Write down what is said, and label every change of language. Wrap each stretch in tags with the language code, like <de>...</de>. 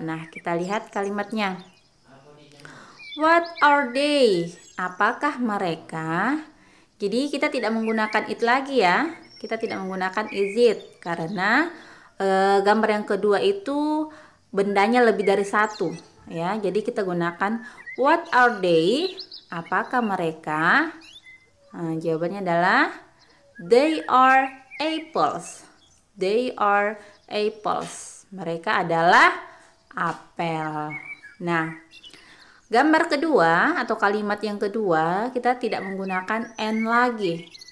<id>Nah, kita lihat kalimatnya.</id> <en>What are they?</en> <id>Apakah mereka? Jadi kita tidak menggunakan it lagi ya. Kita tidak menggunakan is it karena gambar yang kedua itu bendanya lebih dari satu ya. Jadi kita gunakan</id> <en>what are they?</en> <id>Apakah mereka? Nah, jawabannya adalah</id> <en>they are apples. They are apples.</en> <id>Mereka adalah apel. Nah, Gambar kedua atau kalimat yang kedua kita tidak menggunakan and lagi.</id>